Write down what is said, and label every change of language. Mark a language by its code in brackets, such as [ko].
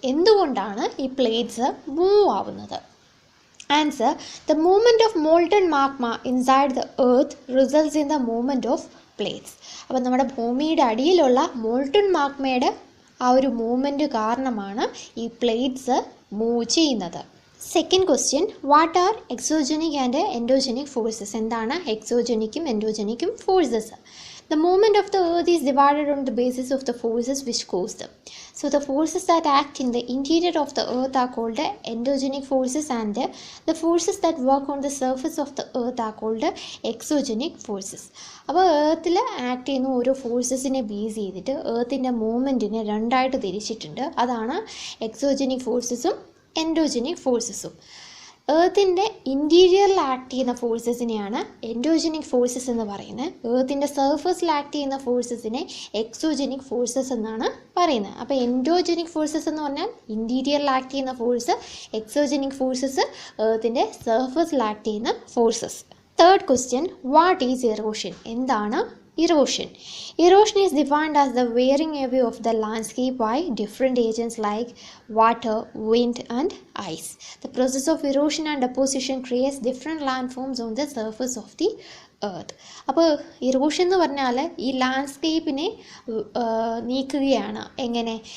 [ml] എന്തുകൊണ്ടാണ് ഈ plates move ആവുന്നത്? [en] Answer, the movement of molten magma inside the earth results in the movement of plates. [ml] അപ്പോൾ നമ്മുടെ ഭൂമിയുടെ അടിയിലുള്ള മോൾട്ടൺ മാഗ്മയുടെ ആ ഒരു മൂവ്മെൻറ്റ് കാരണമാണ് ഈ പ്ലേറ്റ്സ് മൂവ് ചെയ്യുന്നത്. [en] Second question, what are exogenic and endogenic forces? [ml] എന്താണ് എക്സോജനിക്കും എൻഡോജനിക്കും forces? [en] The movement of the earth is divided on the basis of the forces which cause them. So the forces that act in the interior of the earth are called endogenic forces, and the forces that work on the surface of the earth are called exogenic forces. [ml] അപ്പോൾ എർത്തിൽ act ചെയ്യുന്ന ഓരോ ഫോഴ്സസിനെ base ചെയ്തിട്ട് എർത്തിൻ്റെ മൂവ്മെൻറ്റിനെ രണ്ടായിട്ട് തിരിച്ചിട്ടുണ്ട്. അതാണ് exogenic ഫോഴ്സസും endogenic ഫോഴ്സസും. എർത്തിൻ്റെ ഇൻറ്റീരിയറിൽ act ചെയ്യുന്ന ഫോഴ്സസിനെയാണ് endogenic forces എന്ന് പറയുന്നത്. എർത്തിൻ്റെ സർഫസിൽ ആക്ട് ചെയ്യുന്ന ഫോഴ്സസിനെ എക്സോജനിക് ഫോഴ്സസ് എന്നാണ് പറയുന്നത്. അപ്പോൾ എൻഡോജനിക് ഫോഴ്സസ് എന്ന് പറഞ്ഞാൽ ഇൻറ്റീരിയറിൽ ആക്ട് ചെയ്യുന്ന ഫോഴ്സ്, എക്സോജനിക് ഫോഴ്സസ് എർത്തിൻ്റെ സർഫസിൽ ആക്ട് ചെയ്യുന്ന forces. [en] Third question, what is erosion? [ml] എന്താണ് erosion? [en] Erosion is defined as the wearing away of the landscape by different agents like water, wind and ice. The process of erosion and deposition creates different landforms on the surface of the earth. [ml] അപ്പോൾ erosion എന്ന് പറഞ്ഞാൽ ഈ ലാൻഡ്സ്കേപ്പിനെ നീക്കുകയാണ്. എങ്ങനെ?